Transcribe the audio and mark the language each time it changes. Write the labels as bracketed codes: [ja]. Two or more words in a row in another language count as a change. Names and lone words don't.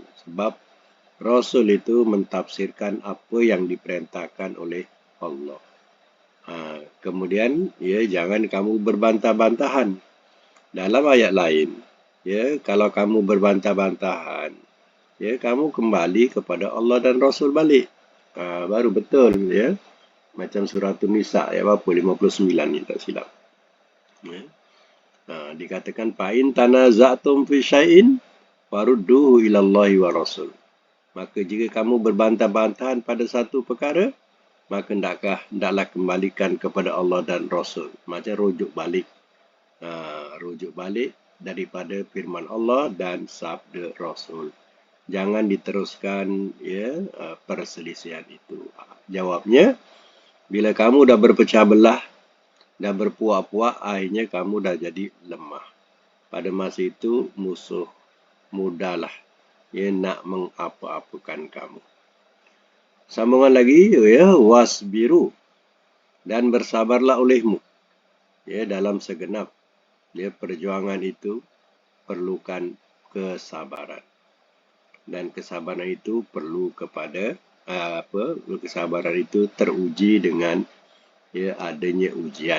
[ms] Sebab Rasul itu mentafsirkan apa yang diperintahkan oleh Allah. Kemudian, ya jangan kamu berbantah-bantahan. Dalam ayat lain, ya kalau kamu berbantah-bantahan, ya kamu kembali kepada Allah dan Rasul balik. Baru betul, ya. Macam surah An-Nisa ayat berapa? 59 ni tak silap. Ya. [ar] Dikatakan فإن تنازعتم في شيء فردوه إلى الله و رسول. [ms] Maka jika kamu berbantah-bantahan pada satu perkara, maka hendaklah kembalikan kepada Allah dan Rasul. Macam rujuk balik. Rujuk balik daripada firman Allah dan sabda Rasul. Jangan diteruskan ya perselisihan itu. Jawabnya, bila kamu dah berpecah belah, dah berpuak-puak, akhirnya kamu dah jadi lemah. Pada masa itu musuh mudahlah ya nak mengapa-apakan kamu. Sambungan lagi ya, wasbiru, dan bersabarlah olehmu ya dalam segenap ya perjuangan itu perlukan kesabaran. Dan kesabaran itu perlu kepada kesabaran itu teruji dengan ya adanya ujian.